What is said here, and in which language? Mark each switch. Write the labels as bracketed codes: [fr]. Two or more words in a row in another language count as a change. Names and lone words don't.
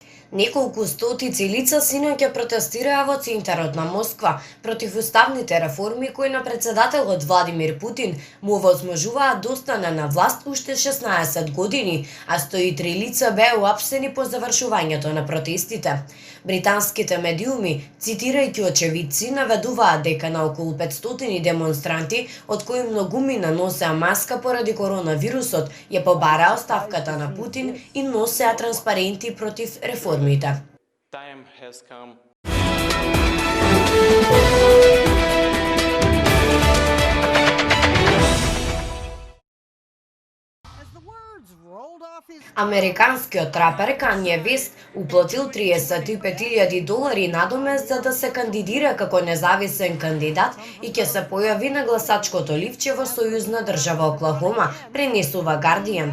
[mk] Неколку стотици лица синоќа протестираа во центарот на Москва против уставните реформи кои на председателот Владимир Путин му овозможуваат да остане на власт уште 16 години, а 103 лица беа уапсени по завршувањето на протестите. Британските медиуми, цитирајќи очевидци, наведуваат дека на околу 500 демонстранти, од кои многумина носеа маска поради коронавирусот, ја побараа оставката на Путин и носеа транспаренти против реформите. [en] Time has come. [mk] Американскиот рапер Кање Вест уплатил $35,000 надомест за да се кандидира како независен кандидат и ќе се појави на гласачкото ливче во сојузна држава Оклахома, пренесува Guardian.